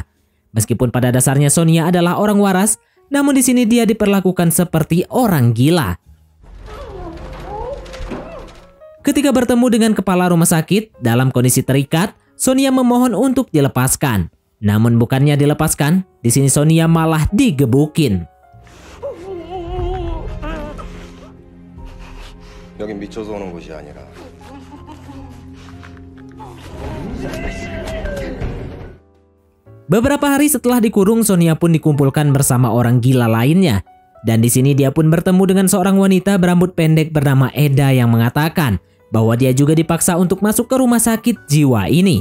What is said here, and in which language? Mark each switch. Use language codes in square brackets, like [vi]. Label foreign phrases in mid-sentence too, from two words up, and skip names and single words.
[id] Meskipun pada dasarnya Sonia adalah orang waras, namun di sini dia diperlakukan seperti orang gila. Ketika bertemu dengan kepala rumah sakit dalam kondisi terikat, Sonia memohon untuk dilepaskan. Namun bukannya dilepaskan, di sini Sonia malah digebukin. [ko] 여긴 미쳐서 오는 곳이 아니라. [id] Beberapa hari setelah dikurung, Sonia pun dikumpulkan bersama orang gila lainnya. Dan di sini dia pun bertemu dengan seorang wanita berambut pendek bernama Eda yang mengatakan bahwa dia juga dipaksa untuk masuk ke rumah sakit jiwa ini.